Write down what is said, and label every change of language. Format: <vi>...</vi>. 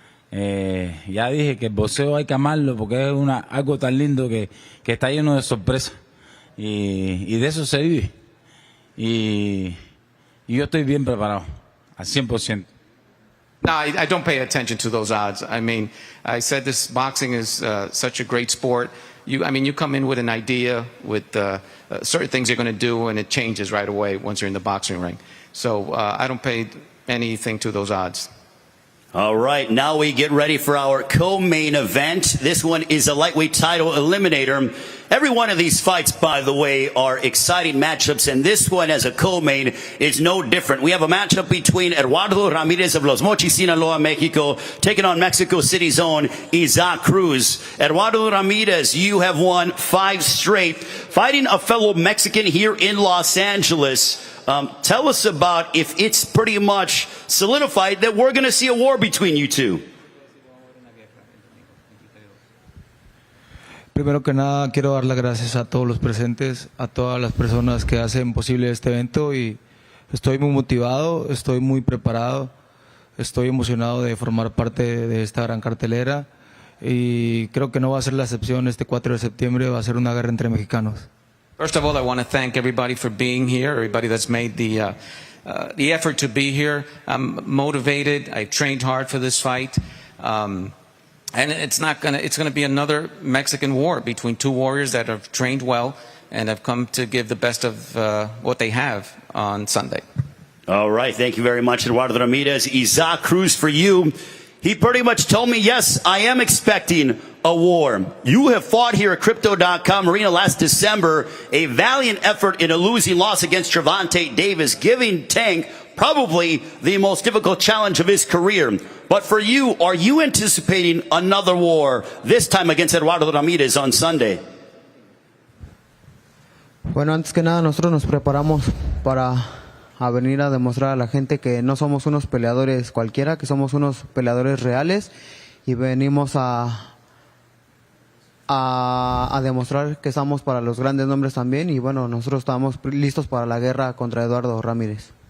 <es>Ya dije que el boxeo hay que amarlo porque es algo tan lindo que está lleno de sorpresas, y de eso se vive, y yo estoy bien preparado al 100%.</es> <en>No, I don't pay attention to those odds. I mean, I said this boxing is such a great sport. You come in with an idea, with certain things you're going to do, and it changes right away once you're in the boxing ring. So I don't pay anything to those odds. All right, now we get ready for our co-main event. This one is a lightweight title eliminator. Every one of these fights, by the way, are exciting matchups, and this one as a co-main is no different. We have a matchup between Eduardo Ramírez of Los Mochis, Sinaloa, Mexico, taking on Mexico City's own Isaac Cruz. Eduardo Ramírez, you have won 5 straight, fighting a fellow Mexican here in Los Angeles. Tell us about if it's pretty much solidified that we're going to see a war between you two.</en> <es>Primero que nada, quiero dar las gracias a todos los presentes, a todas las personas que hacen posible este evento, y estoy muy motivado, estoy muy preparado, estoy emocionado de formar parte de esta gran cartelera, y creo que no va a ser la excepción. Este 4 de septiembre va a ser una guerra entre mexicanos.</es> <en>First of all, I want to thank everybody for being here, everybody that's made the effort to be here. I'm motivated. I've trained hard for this fight. And it's going to be another Mexican war between two warriors that have trained well and have come to give the best of what they have on Sunday. All right. Thank you very much, Eduardo Ramírez. Isaac Cruz, for you. He pretty much told me, yes, I am expecting a war. You have fought here at Crypto.com Arena last December, a valiant effort in a losing loss against Gervonta Davis, giving Tank probably the most difficult challenge of his career. But for you, are you anticipating another war, this time against Eduardo Ramírez on Sunday?</en> <es>Bueno, antes que nada, nosotros nos preparamos para venir a demostrar a la gente que no somos unos peleadores cualquiera, que somos unos peleadores reales, y venimos a demostrar que estamos para los grandes nombres también, y bueno, nosotros estamos listos para la guerra contra Eduardo Ramírez.</es>